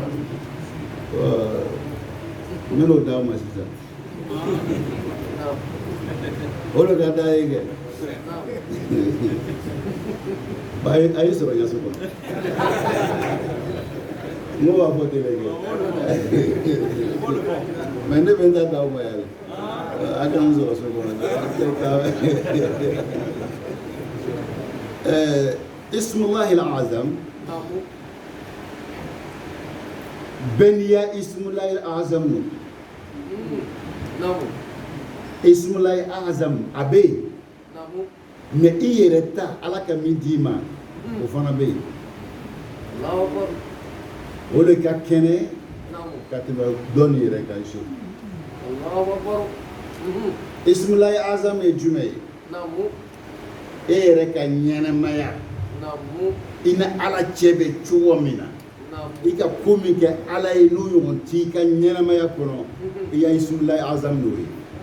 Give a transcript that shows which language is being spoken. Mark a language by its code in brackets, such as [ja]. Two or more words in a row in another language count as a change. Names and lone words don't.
[bm] n bɛ n'o d'a ma sisan o de ka d'a ye kɛ a ye sɔrɔ yaso kɔnɔ n ko b'a fɔ ten kɛ mais ne bɛ n ta d'aw ma yɛrɛ a kana sɔrɔ so kɔnɔ [ar] اسم الله الأعظم [bm] bɛniya [ar] اسم الله الأعظم [bm] no [ar] اسم الله الأعظم [bm] a bɛ yen mais i yɛrɛ ta ala ka min d'i ma o fana bɛ yen o de ka kɛnɛ ka tɛmɛ dɔnni yɛrɛ kan so [ar] اسم الله الأعظم [bm] ye jumɛn ye e yɛrɛ ka ɲɛnɛmaya i na ala cɛ bɛ cogo min na i ka ko min kɛ ala ye n'o ɲɔgɔn t'i ka ɲɛnɛmaya kɔnɔ i y'a [ar] اسم الله الأعظم [bm] n'o ye